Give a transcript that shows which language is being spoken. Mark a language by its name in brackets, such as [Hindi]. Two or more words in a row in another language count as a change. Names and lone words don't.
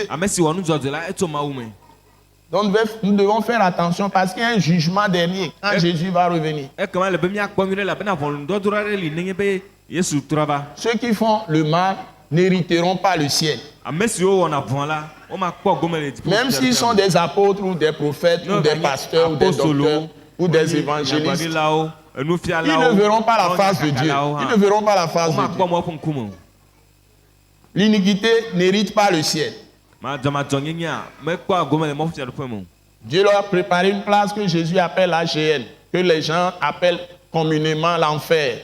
[Ewe] Ame si wɔ nu dzɔdzɔ la etu Mawu me. [French] Donc, nous devons faire attention parce qu'il y a un jugement dernier quand Jésus va revenir. [Ewe] Ekema le be míakpɔ nyuie ɖe elabena ʋɔnudɔdrɔ̃ aɖe li nenye be Yesu trɔ va. [French] Ceux qui font le mal n'hériteront pas le ciel. [Ewe] Ame siwo wɔna vɔ̃ la, womakpɔ gome le dziƒo. [French] Même s'ils sont des apôtres ou des prophètes ou des pasteurs ou des docteurs ou des évangélistes, ils ne verront pas la face de Dieu. Ils ne verront pas la face de Dieu. L'iniquité n'hérite pas le ciel. Dieu leur a préparé une place que Jésus appelle l'AGN, que les gens appellent communément l'enfer.